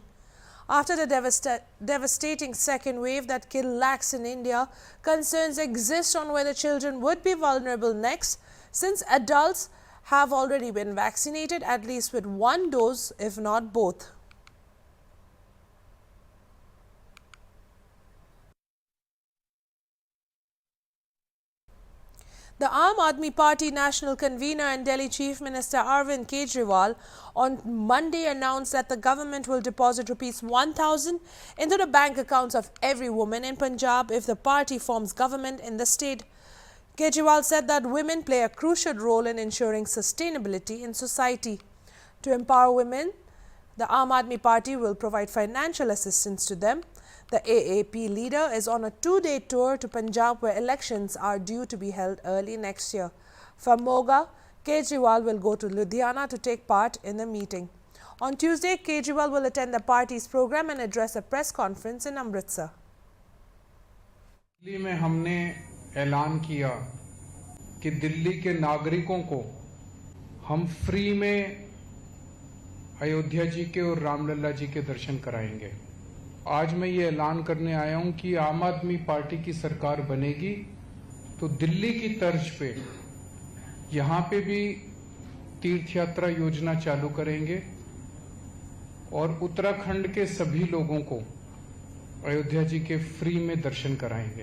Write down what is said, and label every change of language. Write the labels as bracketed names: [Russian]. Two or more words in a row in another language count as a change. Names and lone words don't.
[English] After the devastating second wave that killed lakhs in India, concerns exist on whether children would be vulnerable next, since adults have already been vaccinated at least with 1 dose, if not both. The Aam Aadmi Party National Convener and Delhi Chief Minister Arvind Kejriwal on Monday announced that the government will deposit ₹1,000 into the bank accounts of every woman in Punjab if the party forms government in the state. Kejriwal said that women play a crucial role in ensuring sustainability in society. To empower women, the Aam Aadmi Party will provide financial assistance to them. The AAP leader is on a 2-day tour to Punjab, where elections are due to be held early next year. From Moga, Kejriwal will go to Ludhiana to take part in the meeting. On Tuesday, Kejriwal will attend the party's program and address a press conference in Amritsar. [Hindi] दिल्ली में हमने ऐलान किया कि दिल्ली के नागरिकों को हम फ्री में अयोध्या जी के और रामलला जी के दर्शन कराएंगे। आज मैं ये ऐलान करने आया हूं कि आम आदमी पार्टी की सरकार बनेगी तो दिल्ली की तर्ज पे यहाँ पे भी तीर्थ यात्रा योजना चालू करेंगे और उत्तराखंड के सभी लोगों को अयोध्या जी के फ्री में दर्शन कराएंगे।